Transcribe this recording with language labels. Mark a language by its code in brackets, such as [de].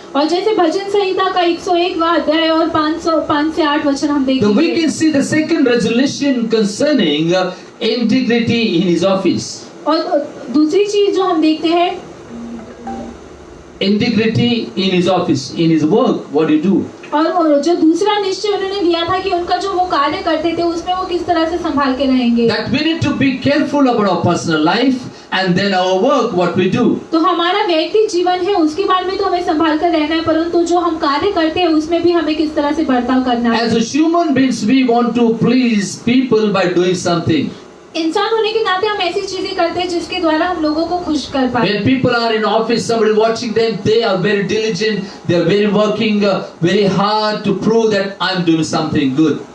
[hi] और जैसे भजन संहिता का 101वां अध्याय और 5 से 8 वचन हम [en] we [hi] देखेंगे। [en] can see the second resolution concerning integrity in his office. [hi] और दूसरी चीज जो हम देखते हैं, [en] Integrity in his office, in his work, what do you do? [hi] और जो दूसरा निश्चय उन्होंने लिया था कि उनका जो वो कार्य करते थे उसमें वो किस तरह से संभाल के रहेंगे। [en] That we need to be careful about our personal life and then our work, what we do. [hi] तो हमारा व्यक्तिगत जीवन है उसके बारे में तो हमें संभाल कर रहना है, परंतु जो हम कार्य करते हैं उसमें भी हमें किस तरह से बर्ताव करना है। [en] As a human beings, we want to please people by doing something. [hi] इंसान होने के नाते हम ऐसी चीजें करते हैं जिसके द्वारा हम लोगों को खुश कर पाए। [en] When people are in office, somebody watching them, they are very diligent, they are very working very hard to prove that I'm doing something good.